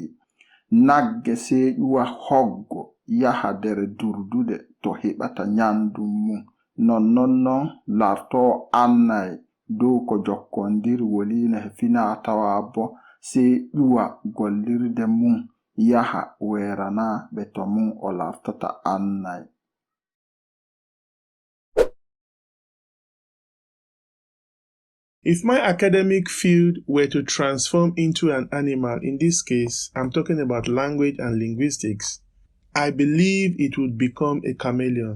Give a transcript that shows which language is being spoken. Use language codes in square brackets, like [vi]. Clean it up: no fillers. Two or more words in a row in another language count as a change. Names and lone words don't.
[ff] Nagge se ƴuwa hoggo yaha der durdude to heɓata nyandu mum. Non larto annay dow ko jokkondiri woline he finatawa bo se ƴuwa gollirde mum yaha weerana ɓe to mum o lartata annay. [en] If my academic field were to transform into an animal, in this case, I'm talking about language and linguistics, I believe it would become a chameleon.